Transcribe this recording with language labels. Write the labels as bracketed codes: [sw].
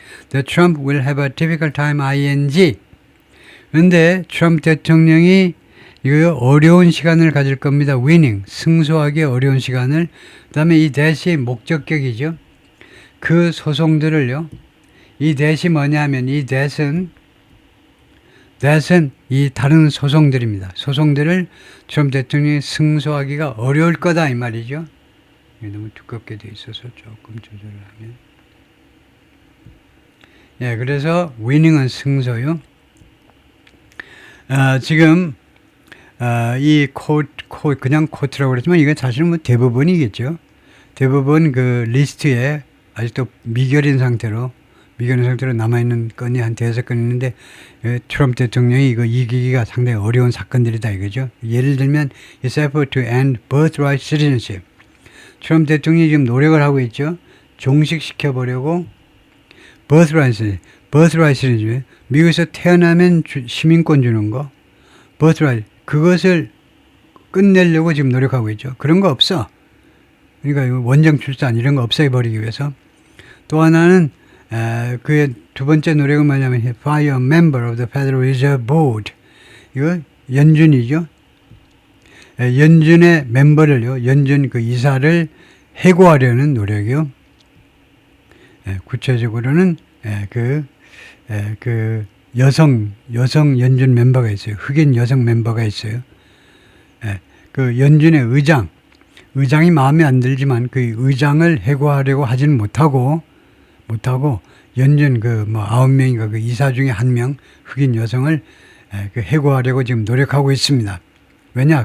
[en] The Trump will have a difficult time ing. [ko] 그런데 트럼프 대통령이 이거 어려운 시간을 가질 겁니다. winning, 승소하기 어려운 시간을. 그 다음에 이 대시의 목적격이죠. 그 소송들을요. 이 대시 뭐냐 하면 이 대는 that은 이 다른 소송들입니다. 소송들을 트럼프 대통령이 승소하기가 어려울 거다 이 말이죠. 너무 두껍게 돼 있어서 조금 조절을 하면. 예, 그래서 위닝은 승소요. 지금 이 그냥 코트라고 그랬지만 이건 사실은 뭐 대부분이겠죠. 대부분 그 리스트에 아직도 미결인 상태로 남아있는 건이 한 5건 있는데 트럼프 대통령이 이거 이기기가 상당히 어려운 사건들이다 이거죠. 예를 들면 [en] His effort to end birthright citizenship. [ko] 트럼프 대통령이 지금 노력을 하고 있죠. 종식시켜보려고 birthright citizenship. 미국에서 태어나면 시민권 주는 거 birthright 그것을 끝내려고 지금 노력하고 있죠. 그런 거 없어. 그러니까 원정 출산 이런 거 없애버리기 위해서. 또 하나는 그의 두 번째 노력은 뭐냐면 [en] fire a member of the Federal Reserve Board. [ko] 이거 연준이죠. 연준의 멤버를요. 연준 그 이사를 해고하려는 노력이요. 구체적으로는 그 여성 연준 멤버가 있어요. 흑인 여성 멤버가 있어요. 그 연준의 의장이 마음에 안 들지만 그 의장을 해고하려고 하지는 못하고 연준 그 뭐 9명인가 그 이사 중에 1명 흑인 여성을 그 해고하려고 지금 노력하고 있습니다. 왜냐?